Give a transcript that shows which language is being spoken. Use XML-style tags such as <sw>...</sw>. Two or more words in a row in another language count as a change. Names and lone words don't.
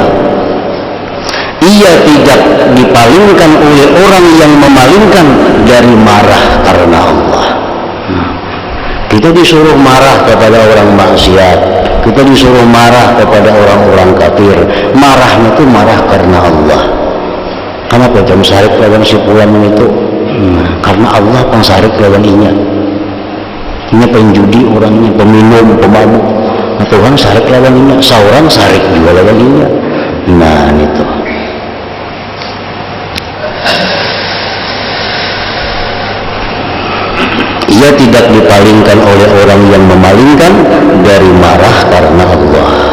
<id>Ia tidak dipalingkan oleh orang yang memalingkan dari marah karena Allah. Kita disuruh marah kepada orang maksiat, kita disuruh marah kepada orang-orang kafir. Marahnya itu marah karena Allah.</id> <bjn>Kenapa jam sarik lawan si pulang itu? Karena Allah pengsarik lawan inya. Inya penjudi orangnya, peminum, pemabuk. Tuhan sarik lawan inya, seorang sarik juga lawan inya.</bjn> <id>Nah itu. Ia tidak dipalingkan oleh orang yang memalingkan dari marah karena Allah.</id>